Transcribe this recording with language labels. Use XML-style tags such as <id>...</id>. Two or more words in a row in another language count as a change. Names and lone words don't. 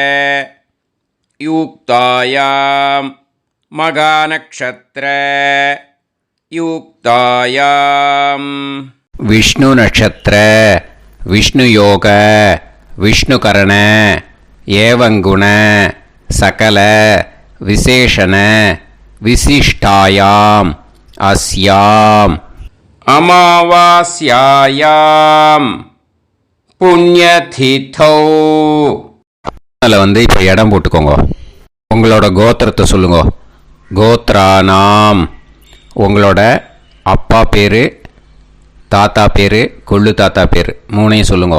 <sa>युक्तायां मघानक्षत्र युक्तायां विष्णु नक्षत्र विष्णु योग विष्णुकरण एवं गुण सकल विशेषण विशिष्टायां अस्याम् अमावास्यायां पुण्यतिथौ.</sa> <ta>அதில் இப்போ இடம் போட்டுக்கோங்க. உங்களோட கோத்திரத்தை சொல்லுங்க. கோத்ரானாம். உங்களோட அப்பா பேர், தாத்தா பேர், கொள்ளு தாத்தா பேர் 3ஐயும் சொல்லுங்க.</ta>